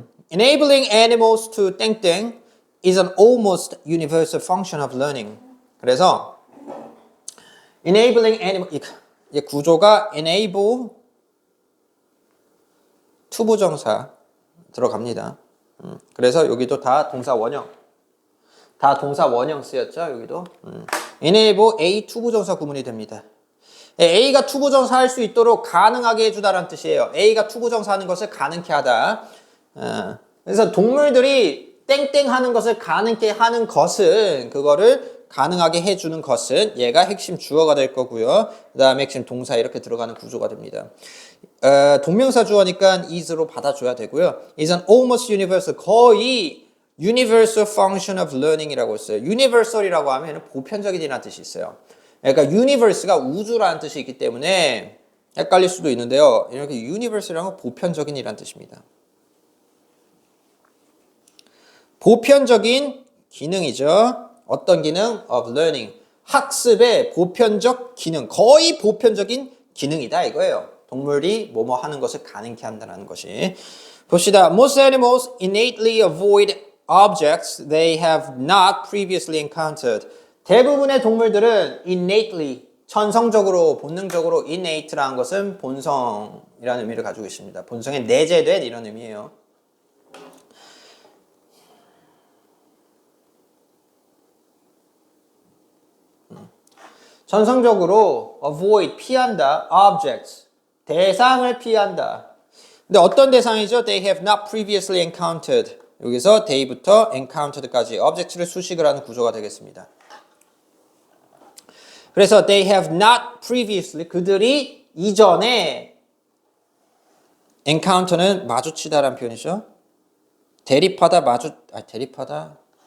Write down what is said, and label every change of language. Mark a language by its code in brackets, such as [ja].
[en] Enabling animals to 땡땡 is an almost universal function of learning. [ko] 그래서 [en] enabling animal [ko] 이 구조가 enable 투부정사 들어갑니다. 그래서 여기도 다 동사 원형. 다 동사 원형 쓰였죠, 여기도. enable A 투부정사 구문이 됩니다. A가 투부정사 할 수 있도록 가능하게 해주다라는 뜻이에요. A가 투부정사 하는 것을 가능케 하다. 그래서 동물들이 땡땡 하는 것을 가능케 하는 것은 그거를 가능하게 해주는 것은 얘가 핵심 주어가 될 거고요. 그 다음에 핵심 동사 이렇게 들어가는 구조가 됩니다. 동명사 주어니까 is로 받아줘야 되고요. [en] is an almost universal, [ko] 거의 [en] universal function of learning이라고 했어요. [ko] universal이라고 하면 보편적인이라는 뜻이 있어요. 그러니까 universe가 우주라는 뜻이 있기 때문에 헷갈릴 수도 있는데요. 이렇게 universal이라는 건 보편적인이라는 뜻입니다. 보편적인 기능이죠. 어떤 기능? [en] of learning. [ko] 학습의 보편적 기능, 거의 보편적인 기능이다 이거예요. 동물이 뭐뭐 하는 것을 가능케 한다는 것이. 봅시다. [en] Most animals innately avoid objects they have not previously encountered. [ko] 대부분의 동물들은 innately, 천성적으로, 본능적으로 innate라는 것은 본성이라는 의미를 가지고 있습니다. 본성에 내재된 이런 의미예요. 천성적으로 avoid, 피한다, objects, 대상을 피한다. 근데 어떤 대상이죠? [en] They have not previously encountered. [ko] 여기서 they부터 encountered까지 object를 수식을 하는 구조가 되겠습니다. 그래서 [en] they have not previously, [ko] 그들이 이전에 encounter는 마주치다라는 표현이죠. 대립하다, 대립하다.